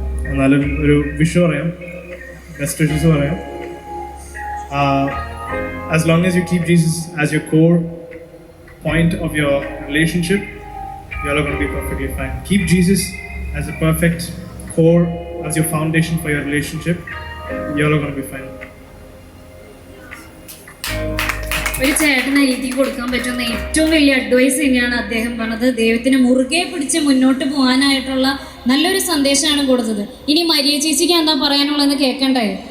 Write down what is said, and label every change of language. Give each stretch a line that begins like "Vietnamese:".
Malayalam: എന്നാലും ഒരു വിഷ് പറയാം, ബെസ്റ്റ് വിഷസ് പറയാം.
English: As long as you keep Jesus as your core point of your relationship, you're all going to be perfectly fine. Keep Jesus as a perfect core, as your foundation for your relationship, you're all going to be fine.
Malayalam: ഒരു ചേട്ടന് എഴുതി കൊടുക്കാൻ പറ്റുന്ന ഏറ്റവും വലിയ advice തന്നെയാണ് അദ്ദേഹം പറഞ്ഞത്. ദൈവത്തിന് മുറുകെ പിടിച്ച് മുന്നോട്ട് പോകാനായിട്ടുള്ള നല്ലൊരു സന്ദേശമാണ് കൊടുത്തത്. ഇനി മരിയ ചേച്ചിക്ക് എന്താ പറയാനുള്ളതെന്ന് കേൾക്കണ്ടേ?